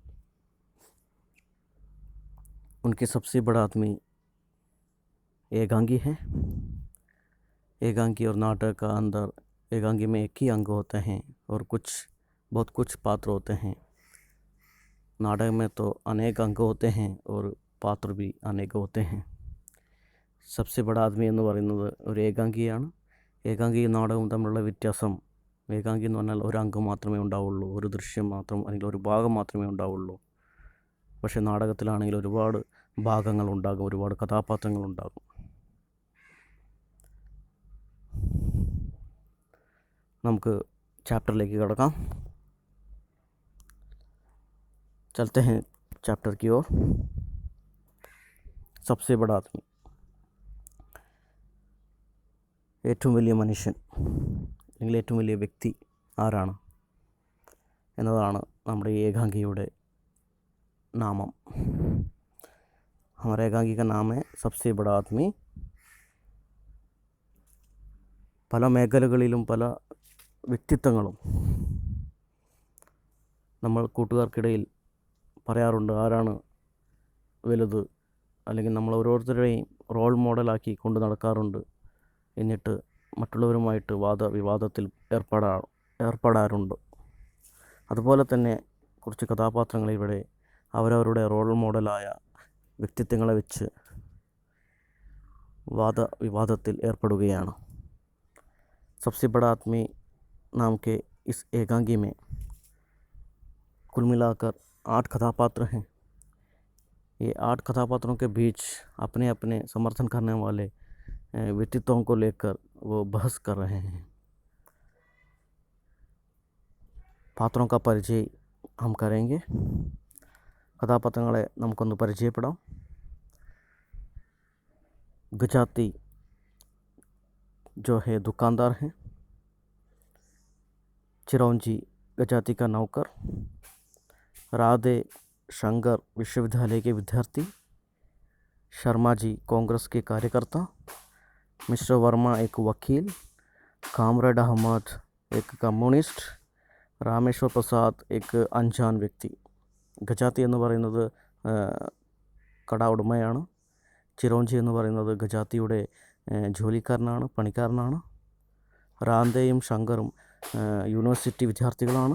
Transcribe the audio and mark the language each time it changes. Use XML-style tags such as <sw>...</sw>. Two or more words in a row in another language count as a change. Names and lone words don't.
<hi>उनके सबसे बड़ा आदमी एकांगी है. एकांगी और नाटक का अंदर एकांगी में एक ही अंग होते हैं और बहुत कुछ पात्र होते हैं. नाटक में तो अनेक अंग होते हैं और पात्र भी अनेक होते हैं.</hi> <ml>സബ്സെ ബഡ ആദ്മി എന്ന് പറയുന്നത് ഒരു ഏകാംഗിയാണ്. ഏകാംഗിയും നാടകവും തമ്മിലുള്ള വ്യത്യാസം, ഏകാംഗി എന്ന് പറഞ്ഞാൽ ഒരു അംഗം മാത്രമേ ഉണ്ടാവുള്ളൂ, ഒരു ദൃശ്യം മാത്രം അല്ലെങ്കിൽ ഒരു ഭാഗം മാത്രമേ ഉണ്ടാവുള്ളൂ. പക്ഷേ നാടകത്തിലാണെങ്കിൽ ഒരുപാട് ഭാഗങ്ങളുണ്ടാകും, ഒരുപാട് കഥാപാത്രങ്ങളുണ്ടാകും. നമുക്ക് ചാപ്റ്ററിലേക്ക് കടക്കാം.</ml> <hi>चलते हैं चैप्टर की ओर. सबसे बड़ा आदमी,</hi> <ml>ഏറ്റവും വലിയ മനുഷ്യൻ അല്ലെങ്കിൽ ഏറ്റവും വലിയ വ്യക്തി ആരാണ് എന്നതാണ് നമ്മുടെ ഈ ഏകാംഗിയുടെ നാമം.</ml> <hi>हमारे एकांगी का नाम है सबसे बड़ा आदमी.</hi> <ml>പല മേഖലകളിലും പല വ്യക്തിത്വങ്ങളും നമ്മൾ കൂട്ടുകാർക്കിടയിൽ പറയാറുണ്ട്, ആരാണ് വലുത്, അല്ലെങ്കിൽ നമ്മൾ ഓരോരുത്തരുടെയും റോൾ മോഡലാക്കി കൊണ്ട് നടക്കാറുണ്ട്. എന്നിട്ട് മറ്റുള്ളവരുമായിട്ട് വാദവിവാദത്തിൽ ഏർപ്പെടാറുണ്ട്. അതുപോലെ തന്നെ കുറച്ച് കഥാപാത്രങ്ങൾ ഇവിടെ അവരവരുടെ റോൾ മോഡലായ വ്യക്തിത്വങ്ങളെ വെച്ച് വാദവിവാദത്തിൽ ഏർപ്പെടുകയാണ്.</ml> <hi>सबसे बड़ा आदमी नाम के इस एकांगी में कुल मिलाकर 8 कथापात्र हैं. ये 8 कथापात्रों के बीच अपने अपने समर्थन करने वाले व्यक्तित्वों को लेकर वो बहस कर रहे हैं. പാത്രവും का परिचय हम करेंगे.</hi> <ml>കഥാപാത്രങ്ങളെ നമുക്കൊന്ന് പരിചയപ്പെടാം.</ml> <hi>गजाती जो है दुकानदार हैं. चिरौंजी गजाती का नौकर. राधे शंकर विश्वविद्यालय के विद्यार्थी. शर्मा जी कांग्रेस के कार्यकर्ता. मिस्टर वर्मा एक वकील. कामरेड अहमद एक കമ്മ്യൂണിസ്റ്റ്. रामेश्वर प्रसाद एक अनजान व्यक्ति.</hi> <ml>ഗജാത്തി എന്ന് പറയുന്നത് കട ഉടമയാണ്. ചിരോഞ്ചി എന്ന് പറയുന്നത് ഗജാത്തിയുടെ ജോലിക്കാരനാണ്, പണിക്കാരനാണ്. റാന്തയും ശങ്കറും യൂണിവേഴ്സിറ്റി വിദ്യാർത്ഥികളാണ്.</ml>